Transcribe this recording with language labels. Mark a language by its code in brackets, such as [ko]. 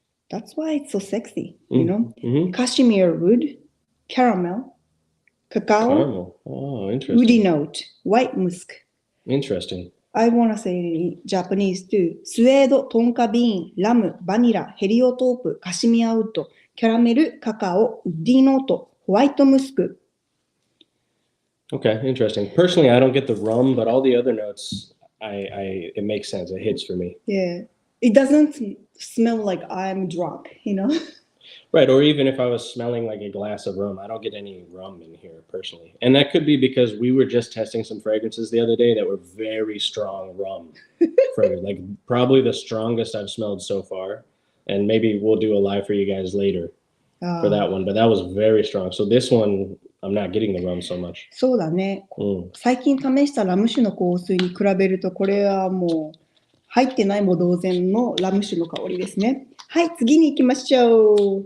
[en] That's why it's so sexy, you know? Cashmere wood, caramel, cacao, woody note, white musk. Interesting. I want to say it in Japanese too. [ja] スウェード、トンカビーン、ラム、バニラ、ヘリオトープ、カシミヤウッド、キャラメル、カカオ、ウッディノート、ホワイトムスク。 [en] Okay, interesting. Personally, I don't get the rum, but all the other notes, it makes sense. It hits for me. Yeah. It doesn't smell like I'm drunk, you know? Right, or even if I was smelling like a glass of rum, I don't get any rum in here personally. And that could be because we were just testing some fragrances the other day that were very strong rum fragrance, like probably the strongest I've smelled so far. And maybe we'll do a live for you guys later for that one, but that was very strong. So this one, I'm not getting the rum so much. [ja] そうだね。最近試したラム酒の香水に比べると、これはもう入ってないも同然のラム酒の香りですね。はい、次に行きましょう。